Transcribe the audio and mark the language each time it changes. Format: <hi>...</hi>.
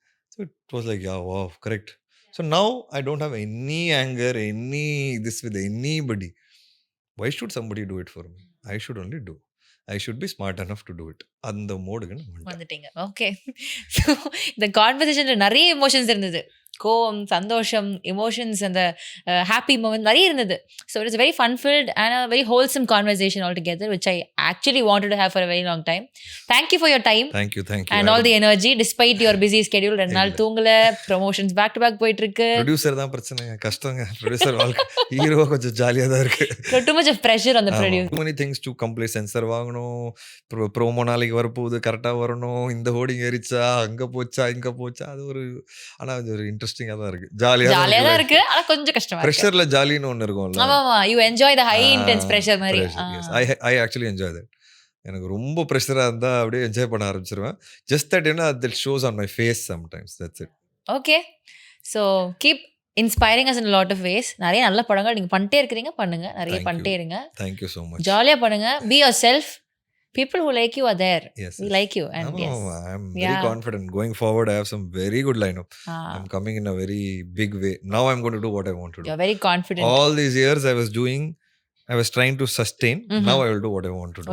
<en>So it was like, yeah, wow, correct. So now I don't have any anger, any this with anybody. Why should somebody do it for me? I should only do. I should be smart enough to do it.</en> <ta>அந்த மோடுக்கு வந்துட்டீங்க. Okay. So இந்த கான்வர்சேஷனில் நிறைய emotions இருந்தது. கோவம், சந்தோஷம், emotions, அந்த happy moment நிறைய இருந்தது.</ta> <en>So it's very fun filled and a very wholesome conversation all together which I actually wanted to have for a very long time. Thank you for your time and all the energy despite your busy schedule.</en> <ta>2 நாள் தூங்கல, promotions back to back போயிட்டு இருக்கு. Producer தான் பிரச்சனை, கஷ்டங்க. Producer வாழ்க்கை, hero கொஞ்சம் ஜாலியாக தான் இருக்கு.</ta> <en>Too much of pressure on the producer. too many things to complete.</en> <ta>Sensor வாங்கணும், ப்ரோமோ நாளைக்கு வரப்போகுது, கரெக்டாக வரணும், இந்த ஹோர்டிங் ஏறிச்சா, அங்கே போச்சா, இங்கே போச்சா, அது ஒரு, ஆனால் அது ஒரு இன்ட்ரெஸ்டிங்காக தான் இருக்கு. ஜாலியா தான் இருக்கு, ஆனா கொஞ்சம் கஷ்டமா இருக்கு. பிரஷர்ல ஜாலின்னு ஒன்னு இருக்கும்ல. ஆமா,</ta> <en>you enjoy the high intense pressure</en> <ta>மாதிரி.</ta> <en>I actually enjoy that.</en> <ta>எனக்கு ரொம்ப பிரஷரா இருந்தா அப்படியே என்ஜாய் பண்ண ஆரம்பிச்சிருவேன்.</ta> <en>Just that that shows on my face sometimes. That's it. Okay. So keep inspiring us in a lot of ways.</en> <ta>நிறைய நல்ல படங்கள் நீங்க பண்ணிட்டே இருக்கீங்க, பண்ணுங்க, நிறைய பண்ணிட்டே இருங்க.</ta> <en>Thank you so much.</en> <ta>ஜாலியா பண்ணுங்க.</ta> <en>Be yourself. People who like you are there. Yes, we like you, and yes, I'm very confident going forward. I have some very good lineup. I'm coming in a very big way. Now I'm going to do what I want to do. You're very confident. All these years I was trying to sustain. Now I will do what I want to do.</en>